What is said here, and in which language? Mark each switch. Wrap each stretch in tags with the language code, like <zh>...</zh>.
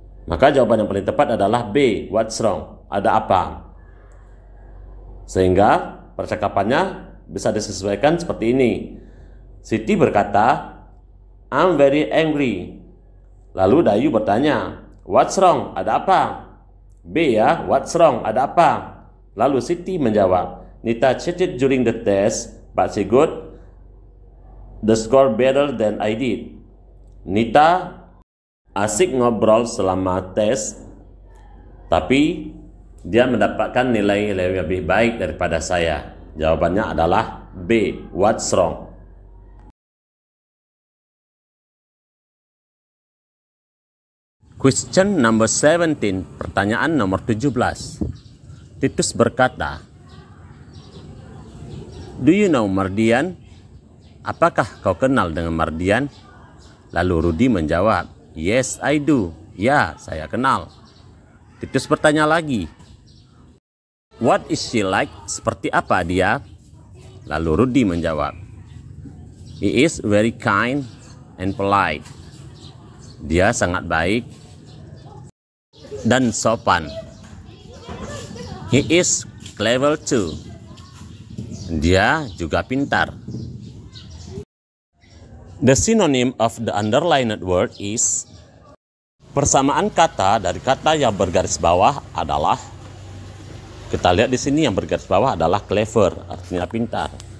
<id>Maka jawaban yang paling tepat adalah B,</id> <en>what's wrong,</en> <id>ada apa? Sehingga percakapannya bisa disesuaikan seperti ini.</id> <en>Siti berkata, I'm very angry.</en> <id>Lalu Dayu bertanya,</id> <en>what's wrong,</en> <id>ada apa? B ya, what's wrong, ada apa? Lalu Siti menjawab,</id> <en>Nita cheated during the test, but she got the score better than I did.</en> <id>Nita asik ngobrol selama tes, tapi dia mendapatkan nilai lebih baik daripada saya. Jawabannya adalah B, what's wrong.</id> <en>Question number 17,</en> <id>pertanyaan nomor 17.</id> <en>Titus</en> <id>berkata,</id> <en>do you know Mardian?</en> <id>Apakah kau kenal dengan Mardian? Lalu Rudy menjawab,</id> <en>yes, I do.</en> <id>Ya, saya kenal. Titus bertanya lagi,</id> <en>what is she like?</en> <id>Seperti apa dia? Lalu Rudy menjawab,</id> <en>he is very kind and polite.</en> <id>Dia sangat baik dan sopan.</id> <en>He is clever too.</en> <id>Dia juga pintar.</id> <en>The synonym of the underlined word is,</en> <id>persamaan kata dari kata yang bergaris bawah adalah, kita lihat di sini yang bergaris bawah adalah clever, artinya pintar.</id>